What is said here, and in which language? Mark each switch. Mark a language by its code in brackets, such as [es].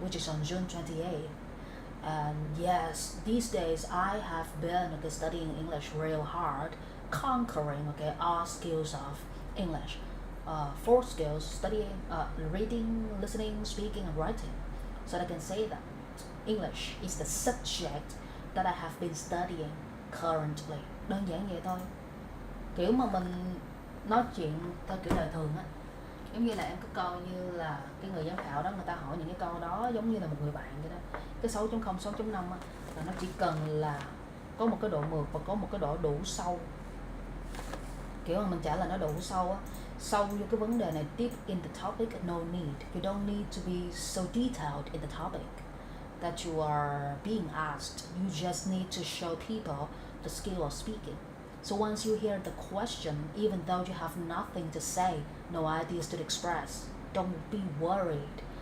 [en] Which is on June 28th. And yes, these days I have been okay, studying English real hard, conquering okay all skills of English. Four skills: studying, reading, listening, speaking, and writing. So I can say that English is the subject that I have been studying currently. [vi] Đơn giản vậy thôi. Kiểu mà mình nói chuyện theo kiểu đời thường á, giống như là em cứ coi như là cái người giám khảo đó, người ta hỏi những cái câu đó giống như là một người bạn vậy đó. Cái 6.0, 6.5 á, là nó chỉ cần là có một cái độ mượt và có một cái độ đủ sâu. Kiểu mà mình trả lời nó đủ sâu á, sâu vô cái vấn đề này, [en] deep in the topic, no need. You don't need to be so detailed in the topic that you are being asked. You just need to show people the skill of speaking. So once you hear the question, even though you have nothing to say, no ideas to express, don't be worried.